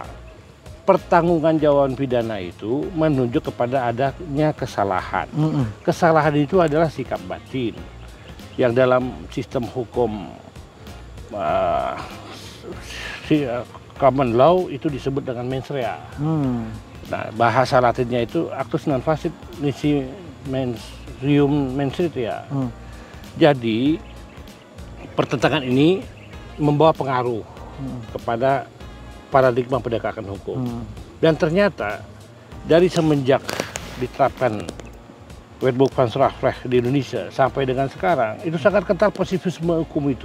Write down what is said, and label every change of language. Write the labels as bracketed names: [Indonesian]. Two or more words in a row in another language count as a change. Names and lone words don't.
[Indonesian] Pertanggungjawaban pidana itu menunjuk kepada adanya kesalahan. Kesalahan itu adalah sikap batin yang dalam sistem hukum [English] common law [Indonesian] itu disebut dengan [Latin] mens rea. [Indonesian] Nah, bahasa Latinnya itu [Latin] actus non facit nisi mensrium mens rea. [Indonesian] Jadi pertentangan ini membawa pengaruh kepada paradigma penegakan hukum. Dan ternyata dari semenjak diterapkan Wetboek van Strafrecht di Indonesia sampai dengan sekarang itu sangat kental positivisme hukum itu.